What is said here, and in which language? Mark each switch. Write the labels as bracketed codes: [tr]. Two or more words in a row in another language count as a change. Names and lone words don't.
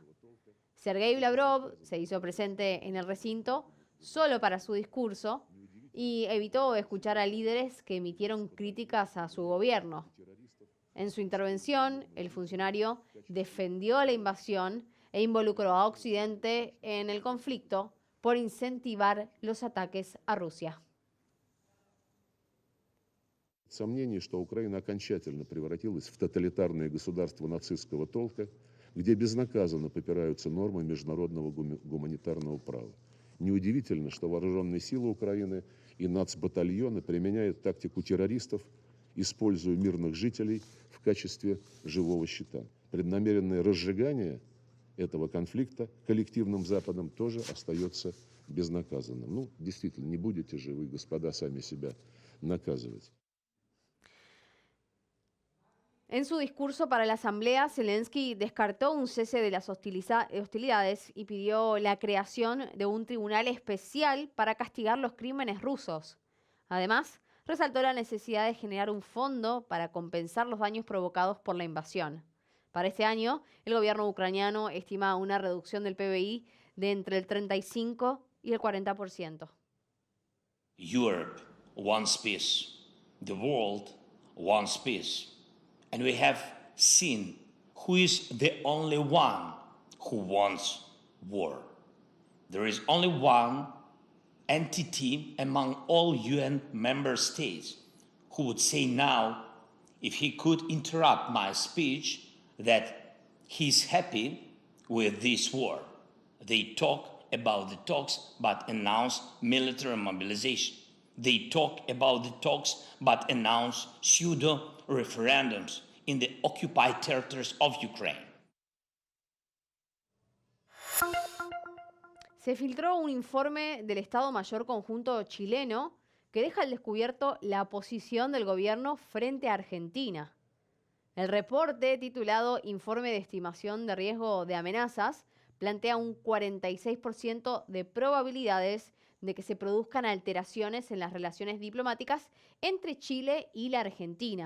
[es] Sergei Lavrov se hizo presente en el recinto solo para su discurso y evitó escuchar a líderes que emitieron críticas a su gobierno. En su intervención, el funcionario defendió la invasión e involucró a Occidente en el conflicto por incentivar los ataques a Rusia. [ru] Сомнений, что Украина окончательно превратилась в тоталитарное государство нацистского толка, где безнаказанно попираются нормы международного гуманитарного права. Неудивительно, что вооруженные силы Украины и нацбатальоны применяют тактику террористов, используя мирных жителей в качестве живого щита. Преднамеренное разжигание этого конфликта коллективным Западом тоже остается безнаказанным. Ну, действительно, не будете же вы, господа, сами себя наказывать. [es] En su discurso para la Asamblea, Zelensky descartó un cese de las hostilidades y pidió la creación de un tribunal especial para castigar los crímenes rusos. Además, resaltó la necesidad de generar un fondo para compensar los daños provocados por la invasión. Para este año, el gobierno ucraniano estima una reducción del PBI de entre el 35 y el 40%. [en] Europe wants peace. The world wants peace. And we have seen who is the only one who wants war. There is only one entity among all UN member states who would say now, if he could interrupt my speech, that he's happy with this war. They talk about the talks but announce military mobilization. They talk about the talks but announce pseudo-referendums in the occupied territories of Ukraine. [es] Se filtró un informe del Estado Mayor Conjunto chileno que deja al descubierto la posición del gobierno frente a Argentina. El reporte, titulado Informe de Estimación de Riesgo de Amenazas, plantea un 46% de probabilidades de que se produzcan alteraciones en las relaciones diplomáticas entre Chile y la Argentina.